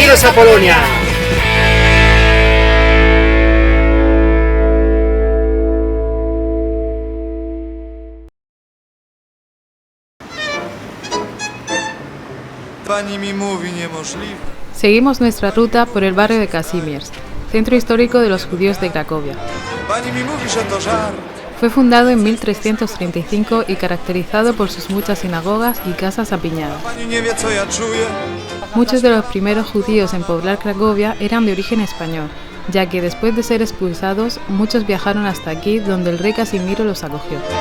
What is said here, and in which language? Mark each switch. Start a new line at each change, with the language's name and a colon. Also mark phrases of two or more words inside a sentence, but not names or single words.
Spanish: ¡Viva Polonia!
Polish: Pani mi mówi niemożliwe.
Spanish: Seguimos nuestra ruta por el barrio de Kazimierz, centro histórico de los judíos de Cracovia.
Polish: Pani mi mówi, że to żart.
Spanish: Fue fundado en 1335 y caracterizado por sus muchas sinagogas y casas apiñadas.
Polish: Pani nie wie, co ja czuję.
Spanish: Muchos de los primeros judíos en poblar Cracovia eran de origen español, ya que después de ser expulsados, muchos viajaron hasta aquí donde el rey Casimiro los acogió.